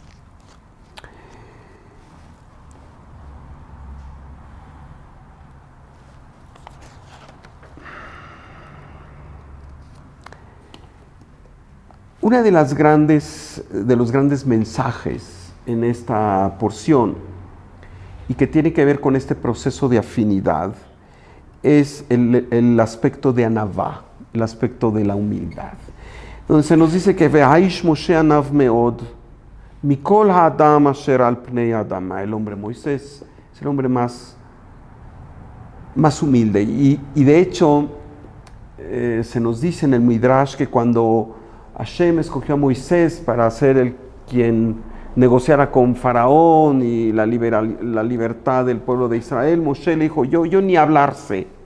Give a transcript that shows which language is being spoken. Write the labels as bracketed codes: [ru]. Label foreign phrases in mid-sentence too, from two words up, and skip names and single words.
[es] Uno de los grandes mensajes en esta porción y que tiene que ver con este proceso de afinidad es el aspecto de anavá, el aspecto de la humildad. Donde se nos dice que [he] והאיש משה ענו מאד מכל האדם אשר על פני האדמה. [es] El hombre Moisés es el hombre más humilde. Y de hecho se nos dice en el Midrash que cuando Hashem escogió a Moisés para ser quien negociara con Faraón y la libertad del pueblo de Israel, Moshe le dijo, yo ni hablar sé.